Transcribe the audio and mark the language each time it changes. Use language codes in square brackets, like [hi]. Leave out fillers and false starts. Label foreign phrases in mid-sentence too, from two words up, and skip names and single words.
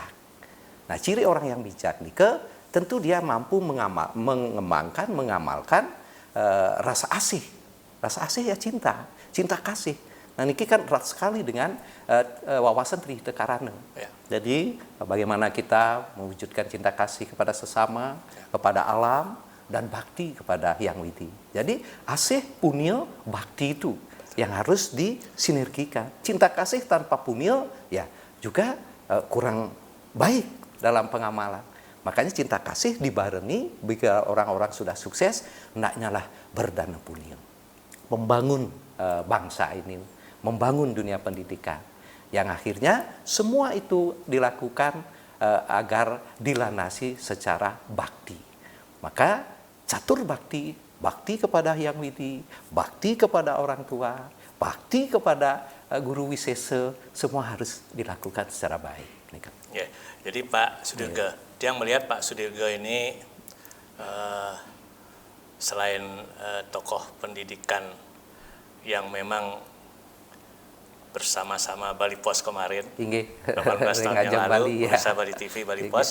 [id] Nah, ciri orang yang bijak nih, tentu dia mampu mengamalkan rasa asih. Rasa asih ya cinta kasih. Nah, ini kan erat sekali dengan wawasan Trihita Karana. Jadi, bagaimana kita mewujudkan cinta kasih kepada sesama, kepada alam, dan bakti kepada Hyang Widi. Jadi, asih, punil, bakti itu yang harus disinergikan. Cinta kasih tanpa punil, ya juga kurang baik dalam pengamalan. Makanya cinta kasih dibarengi, jika orang-orang sudah sukses, hendaknya lah berdana punil. Membangun bangsa ini, membangun dunia pendidikan. Yang akhirnya semua itu dilakukan agar dilanasi secara bakti. Maka catur bakti, bakti kepada Hyang Widi, bakti kepada orang tua, bakti kepada guru wisesa, semua harus dilakukan secara baik. Ya, jadi Pak Sudirga, yang melihat Pak Sudirga ini selain tokoh pendidikan yang memang bersama-sama Bali Pos kemarin, 18 tahun yang lalu, bersama Bali TV, Bali Pos.